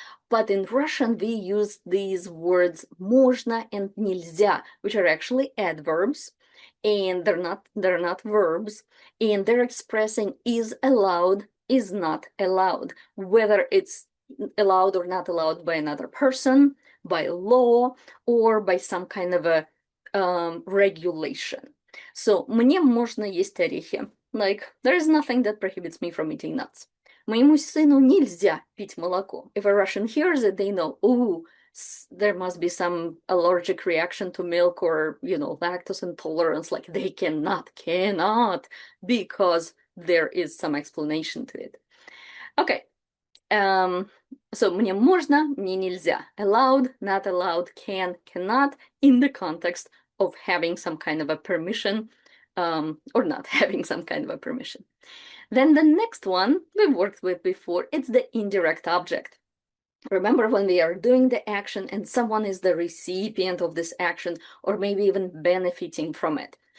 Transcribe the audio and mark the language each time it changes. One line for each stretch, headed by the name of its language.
English: But in Russian, we use these words можно and нельзя, which are actually adverbs, and they're not verbs, and they're expressing is allowed, is not allowed, whether it's allowed or not allowed by another person, by law, or by some kind of a regulation.
Russian: So, мне можно есть орехи.
English: Like, there is nothing that prohibits me from eating nuts.
Russian: Моему сыну нельзя пить молоко.
English: If a Russian hears it, they know, oh, there must be some allergic reaction to milk or, you know, lactose intolerance. Like, they cannot, because there is some explanation to it. Okay.
Russian: So, мне можно, мне нельзя.
English: Allowed, not allowed, can, cannot, in the context of having some kind of a permission or not having some kind of a permission. Then the next one we've worked with before, it's the indirect object. Remember when we are doing the action and someone is the recipient of this action or maybe even benefiting from it.